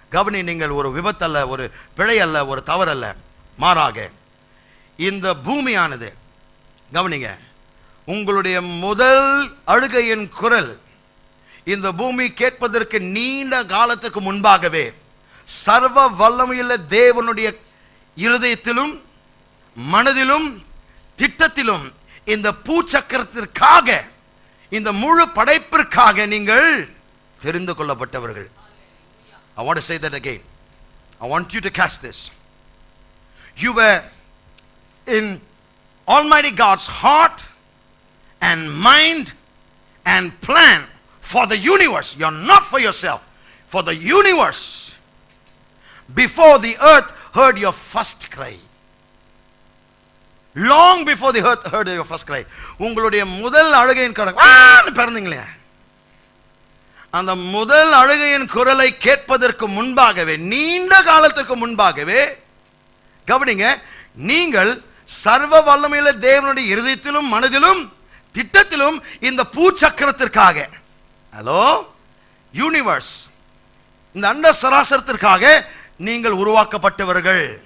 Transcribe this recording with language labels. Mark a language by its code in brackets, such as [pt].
[ta] கவனி, நீங்கள் ஒரு விபத்து அல்ல, ஒரு பிழை அல்ல, ஒரு தவறு அல்ல. மாறாக இந்த பூமியானது, கவனிங்க, உங்களுடைய முதல் அழுகையின் குரல் இந்த பூமி கேட்பதற்கு நீண்ட காலத்துக்கு முன்பாகவே சர்வ வல்லமையுள்ள தேவனுடைய இருதயத்திலும் மனதிலும் திட்டத்திலும் இந்த பூச்சக்கரத்திற்காக, இந்த முழு படைப்பிற்காக நீங்கள் தெரிந்து கொள்ளப்பட்டவர்கள். [en] I want to say that again. I want you to catch this. You were in Almighty God's heart and mind and plan for the universe. You're not for yourself, for the universe. Before the earth heard your first cry. Long before the earth heard your first cry. [ta] உங்களுடைய முதல் அழுகையின் குரல் பிறந்தீங்களே, அந்த முதல் அழுகையின் குரலை கேட்பதற்கு முன்பாகவே, நீண்ட காலத்திற்கு முன்பாகவே, கவனிங்க, நீங்கள் சர்வ வல்லமையுள்ள தேவனுடைய இருதயத்திலும் மனதிலும் திட்டத்திலும் இந்த பூச்சக்கரத்திற்காக, ஹலோ யூனிவர்ஸ், இந்த அண்ட சராசரத்திற்காக நீங்கள் உருவாக்கப்பட்டவர்கள்.